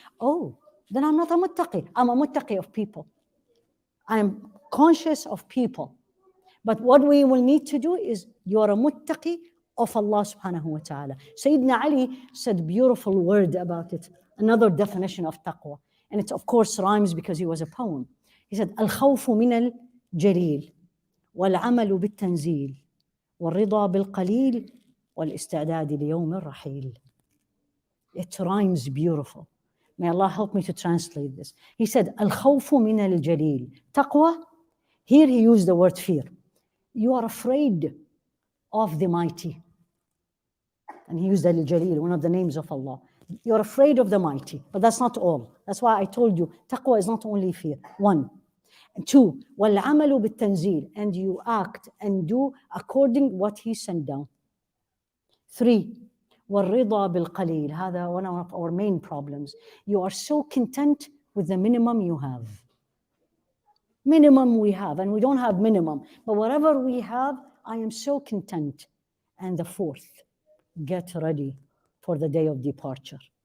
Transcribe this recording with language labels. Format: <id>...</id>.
<en>Oh, then I'm not a muttaqi. I'm a muttaqi of people. I'm conscious of people. But what we will need to do is, you're a muttaqi of Allah subhanahu wa ta'ala. Sayyidina Ali said a beautiful word about it, another definition of taqwa. And it of course rhymes because he was a poem. He said,</en> <ar>الخوف من الجليل والعمل بالتنزيل والرضا بالقليل والاستعداد ليوم الرحيل.</ar> <en>It rhymes beautiful. May Allah help me to translate this. He said,</en> <ar>الخوف من الجليل.</ar> <en>Taqwa, here he used the word fear. You are afraid of the mighty. And he used al-Jalil, one of the names of Allah. You're afraid of the mighty, but that's not all. That's why I told you, taqwa is not only fear. One. And two,</en> <ar>وَالْعَمَلُ بِالتَّنزِيل,</ar> <en>and you act and do according what he sent down. Three,</en> <ar>وَالرِّضَى بِالْقَلِيلِ. هذا</ar> <en>one of our main problems. You are so content with the minimum you have. Minimum we have, and we don't have minimum, but whatever we have, I am so content. And the fourth, get ready for the day of departure.</en>